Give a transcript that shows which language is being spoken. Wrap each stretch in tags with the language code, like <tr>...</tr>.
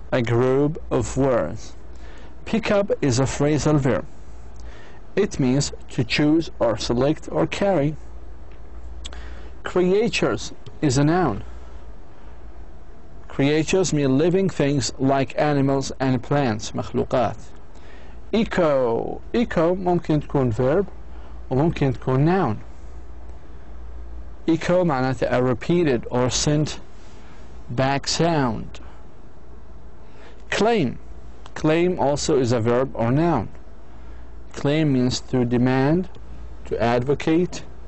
<en>A group of words. Pick up is a phrasal verb. It means to choose or select or carry. Creatures is a noun. Creatures mean living things like animals and plants.</en> <ar>مخلوقات. Echo. Echo ممكن تكون verb وممكن تكون noun.</ar> <en>Echo معناته a repeated or sent back sound. Claim. Claim also is a verb or noun. Claim means to demand, to advocate.</en>